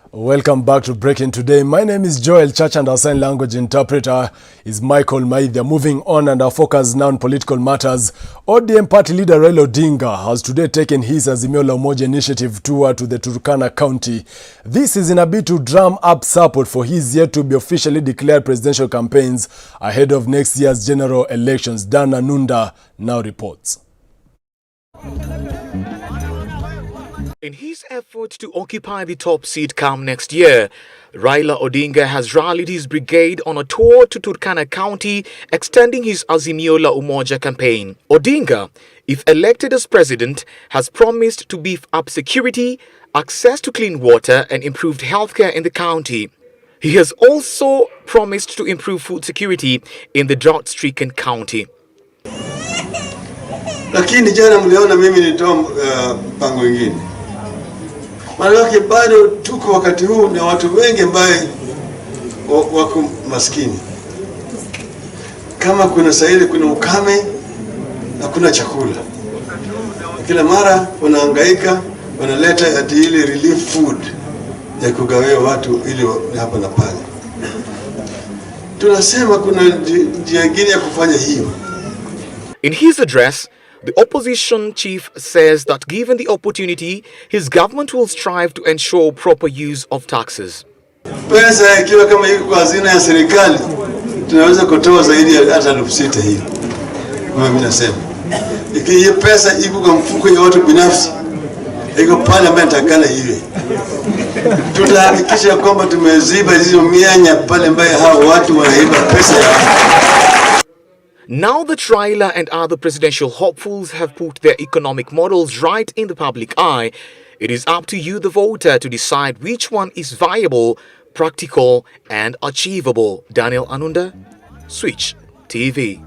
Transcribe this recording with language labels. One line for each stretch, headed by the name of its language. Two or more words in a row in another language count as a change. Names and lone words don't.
English: Welcome back to Breaking Today. My name is Joel Church and our sign language interpreter is Michael Maidha. Moving on, and our focus now on political matters. ODM party leader Raila Odinga has today taken his Azimio la Umoja initiative tour to the Turkana County. This is in a bid to drum up support for his yet to be officially declared presidential campaigns ahead of next year's general elections. Dan Anunda now reports. In his effort to occupy the top seat come next year, Raila Odinga has rallied his brigade on a tour to Turkana County, extending his Azimio la Umoja campaign. Odinga, if elected as president, has promised to beef up security, access to clean water and improved healthcare in the county. He has also promised to improve food security in the drought-stricken county.
Swahili: Lakini jana mliona mimi nitoa pango ingine. Maana bado tuko wakati huu na watu wengi ambaye wako maskini. Kama kuna sahili, kuna ukame na kuna chakula. Kila mara wanahangaika, wanaleta ati ile
English: relief food
Swahili: ya kugawia watu ili hapa na pale. Tunasema kuna njia nyingine ya kufanya hiyo.
English: In his address, the opposition chief says that given the opportunity, his government will strive to ensure proper use of taxes.
Swahili: Pesa ikiwa kama iko kwa hazina ya serikali, tunaweza kutoa zaidi ya hata 6,000 hiyo. Kama mimi nasema, ikiwa pesa iko kwa mfuko ya watu binafsi, iko parliament akana hivi. Tutahakikisha kwamba tumeziba hizo mianya pale ambaye hao watu wanaiba pesa yao.
English: Now that Raila and other presidential hopefuls have put their economic models right in the public eye, it is up to you, the voter, to decide which one is viable, practical and achievable. Daniel Anunda, Switch TV.